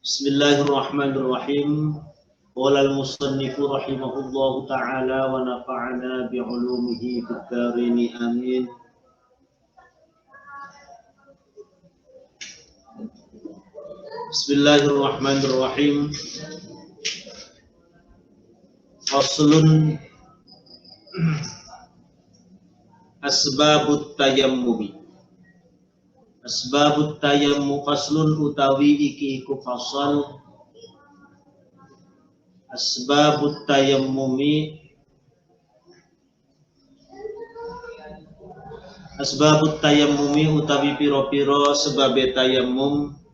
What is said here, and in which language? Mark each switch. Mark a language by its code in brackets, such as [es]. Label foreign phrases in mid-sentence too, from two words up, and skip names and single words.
[ar] بسم الله الرحمن الرحيم. قال المصنف رحمه الله تعالى ونفعنا بعلومه في الدارين آمين. بسم الله الرحمن الرحيم. فصل أسباب التيمم. أسباب التيمم فصل [jv] utawi iki iku fasal. [ar] أسباب التيمم [jv] utawi piro-piro sebabe tayammum.